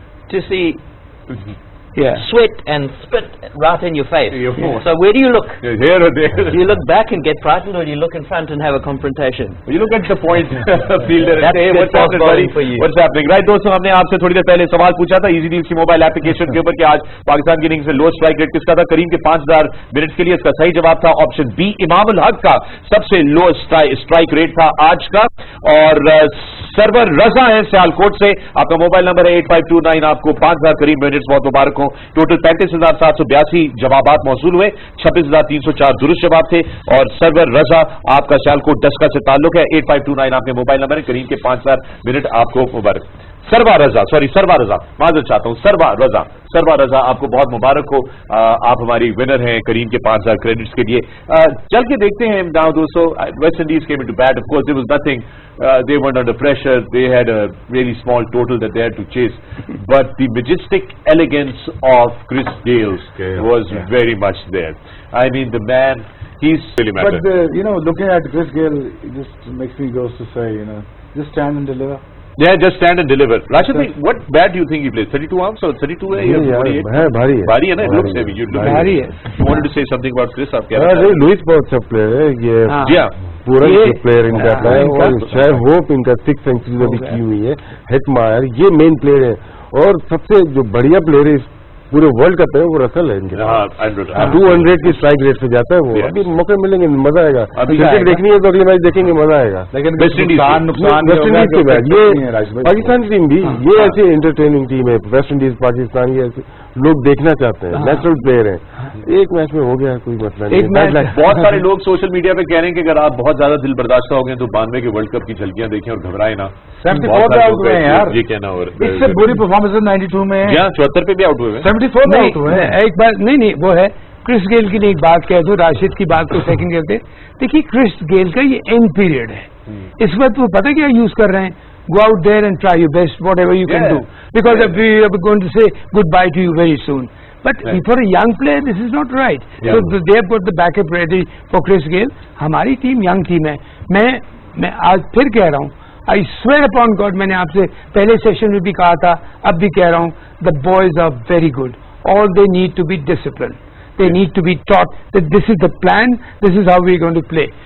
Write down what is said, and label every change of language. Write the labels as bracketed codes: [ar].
[en] to see sweat and spit right in your face. So where do you look? Here or there? Do you look back and get frightened, or do you look in front and have a confrontation? You look at the point fielder and say, hey, what's happening, buddy? For you. What's happening? [hi] Right, दोस्तों, हमने आपसे थोड़ी देर पहले सवाल पूछा था easy deals की mobile application के ऊपर कि आज पाकिस्तान की इनिंग्स में लो स्ट्राइक रेट किसका था? करीम के 5000 मिनट्स के लिए इसका सही जवाब था ऑप्शन बी, इमाम उल हक का सबसे लो स्ट्राइक रेट था आज का। और सर्वर रजा है सियालकोट से, आपका मोबाइल नंबर है 8529, आपको 5000 करीब मिनट्स, बहुत मुबारक हो। टोटल 35,782 जवाबात मौसूल हुए, 26,304 दुरुस्त जवाब थे। और सर्वर रजा आपका सियालकोट डस्का से ताल्लुक है, 8529 आपके मोबाइल नंबर है, करीम के 5000 मिनट आपको मुबारक। सरवा रजा माजरत चाहता हूं, सरवा रजा आपको बहुत मुबारक हो, आप हमारी विनर हैं करीम के 5000 क्रेडिट्स के लिए। चल के देखते हैं नाउ दोस्तों, [en] West Indies came into bat, of course there was nothing, they weren't under pressure, they had a really small total that they had to chase, but the majestic elegance of Chris Gayle was very much there. I mean, the man, he's really matter. But looking at Chris Gayle, it just makes me go to say, just stand and deliver. Yeah, just stand and deliver. Rashid, what bat do you think he plays? 32 arms or [hi] 32 है या 48? भारी है ना, [en] it looks heavy. [hi] भारी है. [en] You wanted to say something about Chris? [hi] आप क्या बता रहे हैं? लुइस बहुत अच्छा प्लेयर है ये, पूरा प्लेयर इनका है, और शायद होप इनका 6 सेंचुरीज अभी की हुई है। हेटमायर ये मेन प्लेयर है, और सबसे जो बढ़िया प्लेयर है पूरे वर्ल्ड कप है वो रसल है इनके, 200 की स्ट्राइक रेट से जाता है वो। अभी मौके मिलेंगे, मजा आएगा। अभी क्रिकेट देखनी है तो अगली मैच देखेंगे, मजा आएगा। लेकिन वेस्ट इंडीज के बाद ये पाकिस्तान की टीम भी ये ऐसी एंटरटेनिंग टीम है, वेस्ट इंडीज पाकिस्तान, ये ऐसे लोग देखना चाहते हैं, नेचुरल प्लेयर है। एक मैच में हो गया, कोई मसला नहीं। बहुत सारे लोग सोशल मीडिया पे कह रहे हैं कि अगर आप बहुत ज्यादा दिल बर्दाश्त हो गए तो 92 के वर्ल्ड कप की झलकियां देखें और घबराए ना। 74 पे आउट हुए हैं यार, ये कहना हो रहा है। इससे बुरी परफॉर्मेंस 92 में, 74 पे भी आउट हुए, 74 में आउट हुए। एक बात नहीं, वो है क्रिस गेल की एक बात कह दो, राशिद की बात को सेकंड करते। देखिए क्रिस गेल का ये एंड पीरियड है, इस वक्त वो पता क्या यूज कर रहे हैं, [en] go out there and try your best, whatever you can do, because we are going to say goodbye to you very soon. But for a young player, this is not right. So they have got the backup ready for Chris Gayle. [hi] हमारी team young team है। मैं आज फिर कह रहा हूँ, [en] I swear upon God, [hi] मैंने आपसे पहले सेशन में भी कहा था, अब भी कह रहा हूँ, [en] the boys are very good. All they need to be disciplined. They need to be taught that this is the plan, this is how we are going to play.